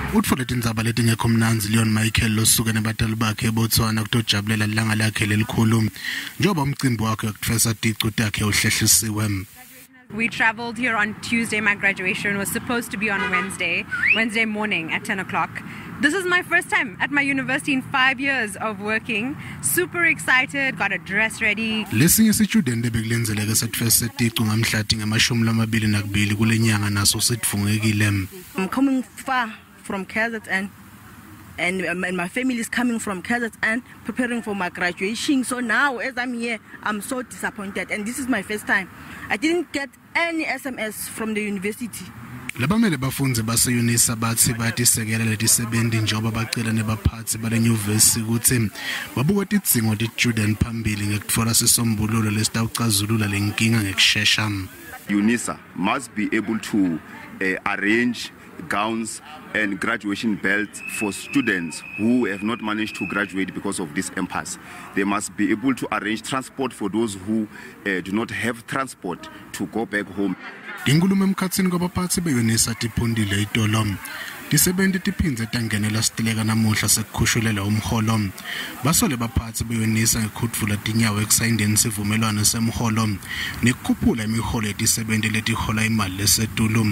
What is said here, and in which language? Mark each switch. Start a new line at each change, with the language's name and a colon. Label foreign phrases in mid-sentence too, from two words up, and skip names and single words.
Swati: Utfole Tindzaba letingekho mnanzi Leon Michael losuke nebatali bakhe eBotswana kutojabulela ilanga lakhe lelikhulu njengoba umcimbi wakhe wokufesa ticu takhe uhlehlisiwe.
English: We traveled here on Tuesday. My graduation was supposed to be on Wednesday morning at 10 o'clock. This is my first time at my university in 5 years of working. Super excited, got a dress ready.
Swati: Lesinye Titjudeni bekulendzeleke setfesa ticu ngamhlati nge-22 kule nyanga naso sitfungekile.
English: I'm coming far from KZN and my family is coming from KZN preparing for my graduation. So now as I'm here, I'm so disappointed and this is my first time. I didn't get any SMS from the university.
Swati: Labamele bafundzi base UNISA bathi batisekela letisebenzi njengoba bacela nebaphathi bale nyuvesi ukuthi babuke tidzingo titjudeni phambili ngekutfola sisombululo lesitawucazulula lenkinga ngekushesha.
English: UNISA must be able to arrange gowns and graduation belts for students who have not managed to graduate because of this impasse. They must be able to arrange transport for those who do not have transport to go back home.
Swati: Ingulumo emkhatsini kwabaphathi beUNISA tiphundile itolo. Tisebenzi tiphindze tangenela siteleka namuhla sekukhushulelwa umholo. Basole baphathi beUNISA ngekutfula tinyawo ekusayindeni sivumelwano semholo nekukhuphula imiholo yetisebenzi letihola imali lesetulu.